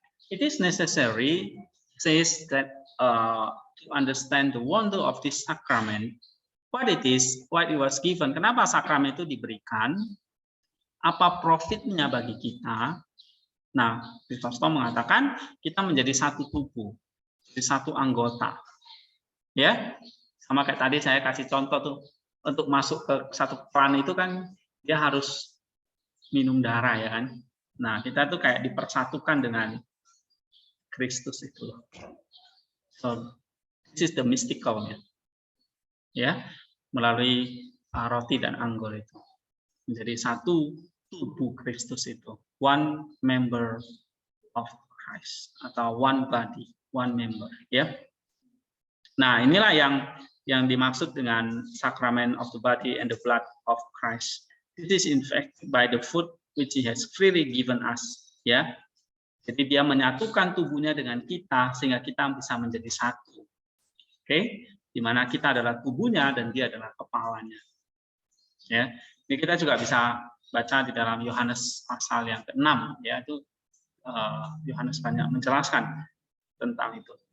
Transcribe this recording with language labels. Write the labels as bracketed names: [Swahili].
[Indonesian] It is necessary, says that to understand the wonder of this sacrament, what it was given. Kenapa sakramen itu diberikan? Apa profitnya bagi kita? Nah, Chrysostom mengatakan kita menjadi satu tubuh, jadi satu anggota. Ya, sama kayak tadi saya kasih contoh tuh, untuk masuk ke satu klan itu kan dia harus minum darah ya kan. Nah, kita tuh kayak dipersatukan dengan Kristus itu. [English] So, this is the mystical [Indonesian] ya, melalui roti dan anggur itu. Menjadi satu tubuh Kristus itu. [English] One member of Christ atau one body, one member ya. [Indonesian] Nah, inilah yang dimaksud dengan [English] sacrament of the body and the blood of Christ. This is in fact by the food which he has freely given us ya. [Indonesian] Jadi dia menyatukan tubuhnya dengan kita sehingga kita bisa menjadi satu. Oke, di mana kita adalah tubuhnya dan dia adalah kepalanya. Ya. Ini kita juga bisa baca di dalam Yohanes pasal yang ke-6 ya, itu Yohanes banyak menjelaskan tentang itu.